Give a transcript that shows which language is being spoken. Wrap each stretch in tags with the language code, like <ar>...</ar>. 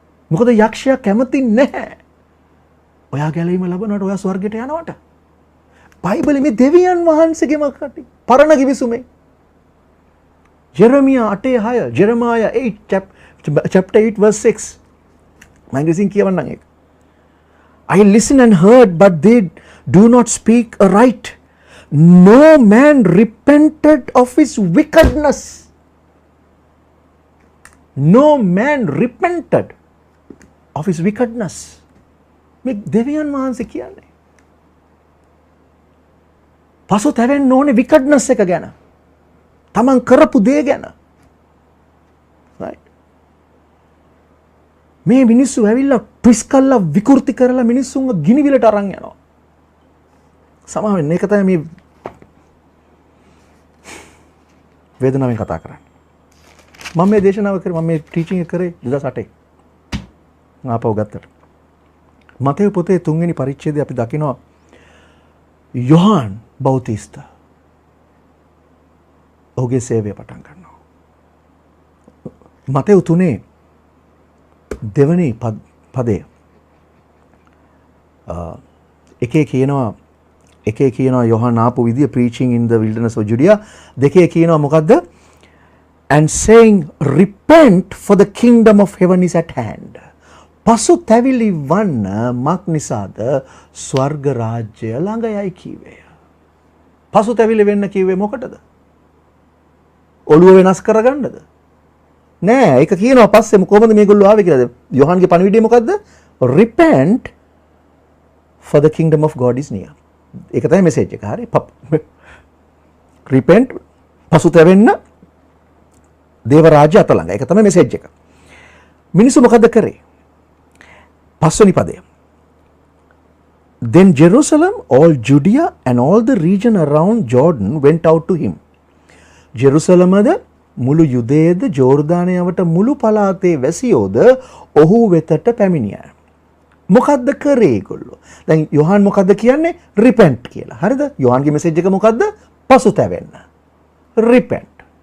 <si>මොකද යක්ෂයා කැමති නැහැ ඔයා ගැලීම ලැබුණාට ඔයා ස්වර්ගයට යනවට. බයිබලෙ මේ දෙවියන් වහන්සේගේම කටි පරණ කිවිසුමේ ජෙරමියා 8:6 ජෙරමායා 8 chapter 8 verse 6 මම ඉංග්‍රීසියෙන් කියවන්නම් ඒක.</si> <en>I listened and heard but they do not speak aright. No man repented of his wickedness. No man repented of his wickedness.</en> <si>මේ දෙවියන් වහන්සේ කියන්නේ පසු තැවෙන්න ඕනේ විකඩ්නස් එක ගැන. තමන් කරපු දේ ගැන. right? මේ මිනිස්සු ඇවිල්ලා ට්විස්ට් කරලා විකෘති කරලා මිනිස්සුන්ව ගිනිවිලට අරන් යනවා. සමහර වෙන්නේ ඒක තමයි මේ වේදනාවෙන් කතා කරන්නේ. මම මේ දේශනාව කරේ මම මේ ටීචින් එක කරේ 2008 ආපහු ගත්තට. මතේ පොතේ 3 වෙනි පරිච්ඡේදය අපි දකිනවා යොහාන් බෞතිස්ත ඔහුගේ සේවය පටන් ගන්නවා. මතේ 3 දෙවනි පදය එකේ කියනවා යොහාන් ආපු විදිය</si> <en>preaching in the wilderness of Judea.</en> <si>දෙකේ කියනවා මොකද්ද?</si> <en>And saying repent for the kingdom of heaven is at hand.</en> <si>පසු තැවිලි වන්න මක් නිසාද ස්වර්ග රාජ්‍ය ළඟයයි කීවේය. පසු තැවිලි වෙන්න කිව්වේ මොකටද? ඔළුව වෙනස් කරගන්නද? නෑ, ඒක කියනවා පස්සේ කොහොමද මේගොල්ලෝ ආවේ කියලාද? යොහන්ගේ පණිවිඩය මොකද්ද?</si> <en>Repent for the kingdom of God is near.</en> <si>ඒක තමයි මෙසේජ් එක. හරි. Repent පසු තැවෙන්න දේව රාජ්‍ය අත ළඟ. ඒක තමයි මෙසේජ් එක. මිනිස්සු මොකද කරේ? පස්වෙනි පදය.</si> <en>Then Jerusalem, all Judea and all the region around Jordan went out to him.</en> <si>ජෙරුසලමද මුළු යුදේද ජෝර්දානයට මුළු පළාතේ වැසියෝද ඔහු වෙතට පැමිණියා. මොකද්ද කරේ ඒගොල්ලෝ? දැන් යොහාන් මොකද්ද කියන්නේ? repent කියලා. හරිද? යොහාන්ගේ මෙසේජ් එක මොකද්ද? පසුතැවෙන්න. repent.</si>